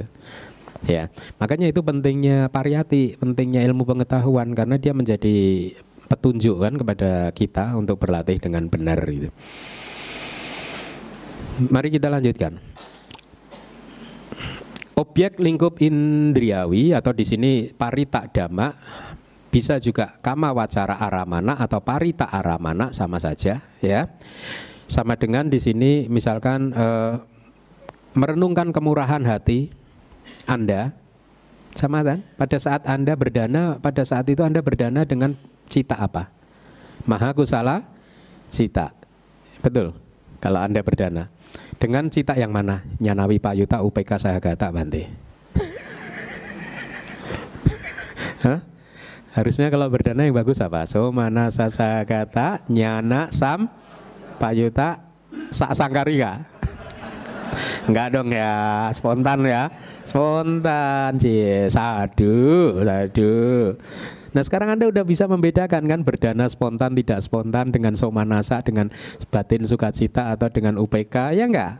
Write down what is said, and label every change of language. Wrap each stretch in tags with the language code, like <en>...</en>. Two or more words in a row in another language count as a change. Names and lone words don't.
<id>Ya, makanya itu pentingnya pariyati, pentingnya ilmu pengetahuan karena dia menjadi petunjuk kan kepada kita untuk berlatih dengan benar gitu. Mari kita lanjutkan. Objek lingkup indriawi atau di sini</id> <pi>parita dhamma</pi> <id>bisa juga</id> <pi>kama wacara aramana</pi> <id>atau</id> <pi>parita aramana</pi> <id>sama saja ya. Sama dengan di sini misalkan merenungkan kemurahan hati Anda sama kan? Pada saat Anda berdana, pada saat itu Anda berdana dengan cita apa?</id> <pi>Maha kusala cita. Betul.</pi> <id>Kalau Anda berdana dengan cita yang mana?</id> <pi>Nyanawi payuta upeka sahagata bante. Hah?</pi> <id>Harusnya kalau berdana yang bagus apa?</id> <pi>Somana sasagata nyana sam payuta sangkarika.</pi> <id>Enggak dong ya, spontan ya. Spontan sih, sadu. Nah sekarang Anda udah bisa membedakan kan berdana spontan tidak spontan dengan somanasa, dengan batin sukacita atau dengan UPK, ya enggak?</id>